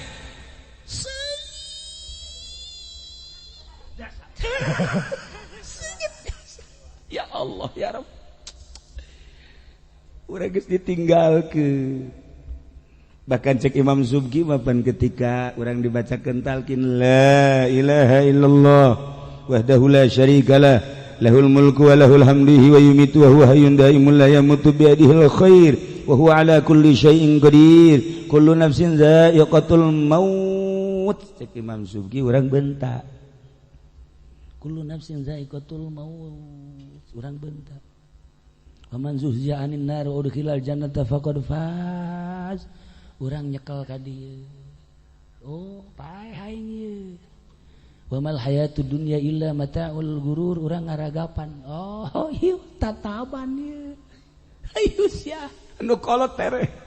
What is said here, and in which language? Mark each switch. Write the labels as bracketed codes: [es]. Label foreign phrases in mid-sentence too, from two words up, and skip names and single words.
[ar] يا الله يا رب [su] urang geus ditinggalkeun bahkan cek Imam Subki mapan ketika urang dibacakeun talqin [ar] لا إله إلا الله وحده لا شريك له له الملك وله الحمد ويميت وهو حي دائم لا يموت بيده الخير وهو على كل شيء قدير كل نفس ذائقة الموت [su] cek Imam Subki urang bentak [ar] كل نفس ذائقة الموت [su] urang bentak [ar] ومن زحزح عن النار وأدخل الجنة فقد فاز [su] urang nyekel ka dieu paeh aing ieu [ar] وما الحياة الدنيا إلا متاع الغرور [su] urang ngaragapan ieu tataban ieu ayo sia nu kolot tere